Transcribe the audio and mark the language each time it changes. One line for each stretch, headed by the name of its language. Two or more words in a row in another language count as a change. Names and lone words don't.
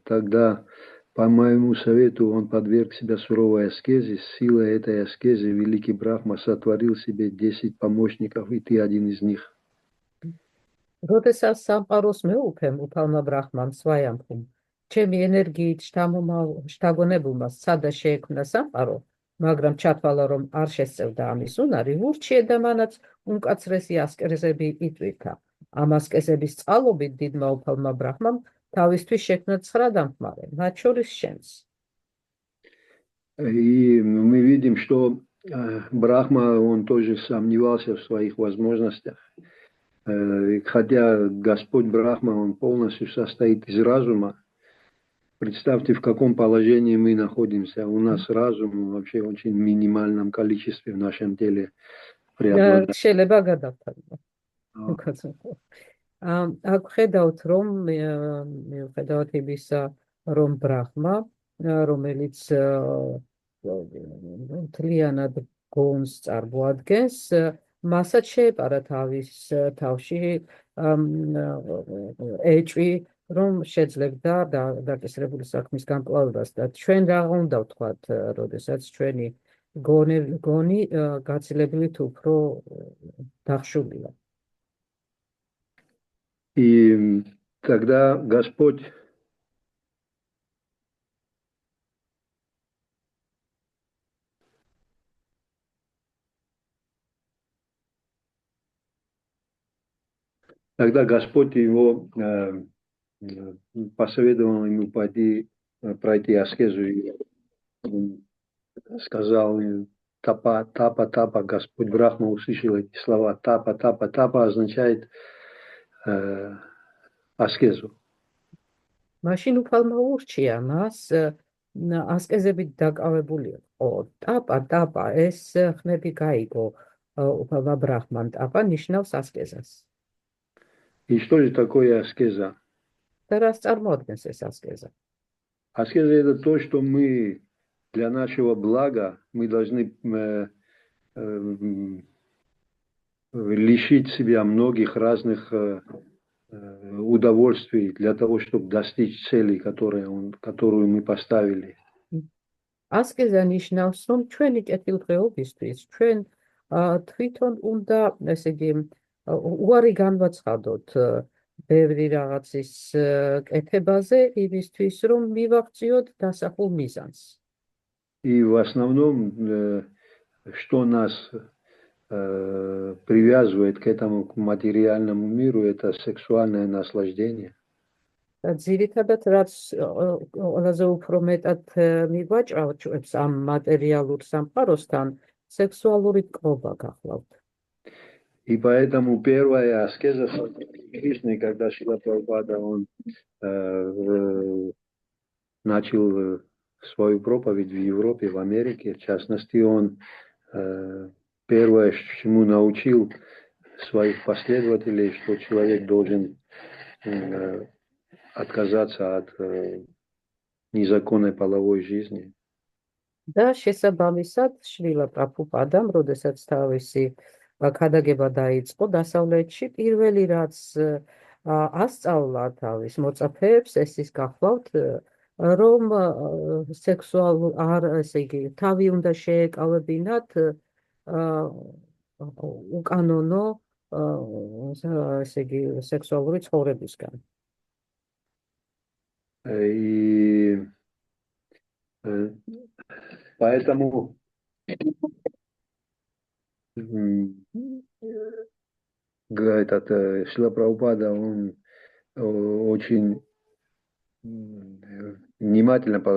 Russian: Тогда, по моему совету, он подверг себя суровой аскезе. С силой этой аскезы великий Брахма сотворил себе 10 помощников, и ты один из них.
Georgian: როდესაც სამყაროს მეუფემ უფალმა ბრაჰმამ სვაიამბხუმ ჩემი ენერგიით შთაგონებულმა სცადა შეექმნა სამყარო, მაგრამ ჩათვალა, რომ არ შესწევდა ამის უნარი, ურჩიე და მანაც უმკაცრესი ასკეზები იტვირთა. ამ ასკეზების წყალობით დიდმა უფალმა ბრაჰმამ თავისთვის შექმნა 9 დამხმარე, მათ შორის შენს.
Russian: И мы видим, что Брахма, он тоже сомневался в своих возможностях. Хотя Господь Брахма, он полностью состоит из разума. Представьте, в каком положении мы находимся. У нас разум вообще в очень минимальном количестве в нашем теле преобладает.
Georgian: აქ ხედავთ, რომ მიუხედავად იმისა, რომ ბრაჰმა, რომელიც მთლიანად გონს წარმოადგენს, მასაც შეეპარა თავის თავში ეჭვი, რომ შეძლებდა დაკისრებული საქმის განკლავებას და ჩვენ რა უნდა ვთქვათ, როდესაც ჩვენი გონი გაცილებით უფრო დახშულია.
Russian: И тогда Господь его посоветовал ему пройти аскезу и сказал тапа, Господь Брахма услышал эти слова. Тапа означает аскезу.
Georgian: მაშინ უფალმა ურჩია მას ასკეზებით დაკავებული იყო. ტაპა, ეს ხმები გაიგო უფალმა ბრაჰმამ. ტაპა ნიშნავს ასკეზას.
Russian: И что же такое аскеза?
Georgian: და რას წარმოადგენს ეს ასკეზა?
Russian: Аскеза это то, что мы для нашего блага мы должны лишить себя многих разных удовольствий для того, чтобы достичь цели, которую мы поставили.
Georgian: Аскеза ნიშნავს, რომ ჩვენი კეთილდღეობისთვის ჩვენ თვითონ უნდა, ესე იგი, უარი განვაცხადოთ ბევრი რაღაცის კეთებაზე, იმისთვის, რომ მივაღწიოთ დასახულ მიზანს.
Russian: И в основном, что нас привязывает к этому, к материальному миру, это сексуальное наслаждение.
Georgian: Ძირითადად, რაც ყველაზე უფრო მეტად მიგვაჭრავს ამ მატერიალურ სამყაროსთან, სექსუალური კრობა გახლავთ.
Russian: И поэтому первая аскеза Кришны, когда Шрила Прабхупада он начал свою проповедь в Европе, в Америке, в частности, он первое, чему научил своих последователей, что человек должен отказаться от незаконной половой жизни.
Georgian: და შესაბამისად შრილა პრაბჰუპადამ, როდესაც თავისი ქადაგება დაიწყო დასავლეთში, პირველი რაც ასწავლა თავის მოწაფეებს, ეს ის გახლავთ, რომ ესე იგი, თავი უნდა შეეკავებინათ უკანონო, ესე იგი, სექსუალური ცხოვრებისგან.
Russian: И поэтому Шрила Прабхупада, он очень внимательно подошел